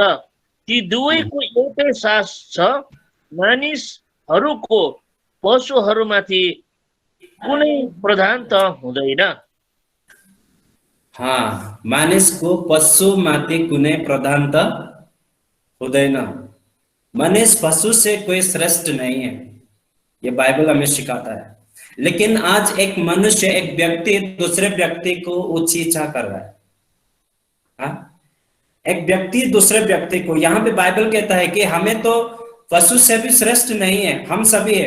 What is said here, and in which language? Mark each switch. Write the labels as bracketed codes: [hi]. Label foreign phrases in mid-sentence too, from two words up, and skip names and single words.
[ne] ती दुवैको एउटै सास छ, मानिसहरूको पशुहरूमाथि कुनै प्रधानता हुँदैन। हाँ, मानिसको पशुमाथि कुनै प्रधानता हुँदैन। [hi] मनुष्य पशु से कोई श्रेष्ठ नहीं है, ये बाइबल हमें सिखाता है। लेकिन आज एक मनुष्य, एक व्यक्ति दूसरे व्यक्ति को ऊंची इच्छा कर रहा है। हाँ? एक व्यक्ति दूसरे व्यक्ति को, यहाँ पे बाइबल कहता है कि हमें तो पशु से भी श्रेष्ठ नहीं है, हम सभी है।